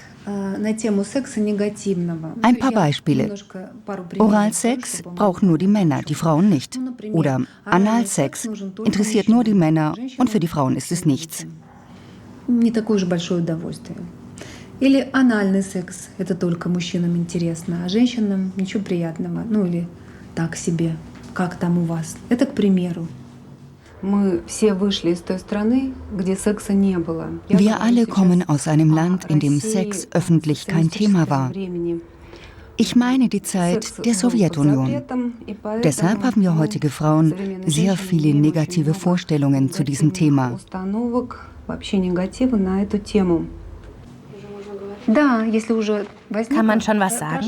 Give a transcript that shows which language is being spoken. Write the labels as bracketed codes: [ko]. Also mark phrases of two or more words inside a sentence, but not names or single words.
[de] Ein paar Beispiele. Oralsex braucht nur die Männer, die Frauen nicht. Oder Analsex interessiert nur die Männer und für die Frauen ist es nichts. [ru] Или анальный секс – это только мужчинам интересно, а женщинам ничего приятного. Ну или так себе, как там у вас. Это к примеру. Мы все вышли из той страны, где секса не было. [de] Wir alle kommen aus einem Land, in dem Sex öffentlich kein Thema war. Ich meine die Zeit der Sowjetunion. Deshalb haben wir heutige Frauen sehr viele negative Vorstellungen zu diesem Thema. Kann man schon was sagen?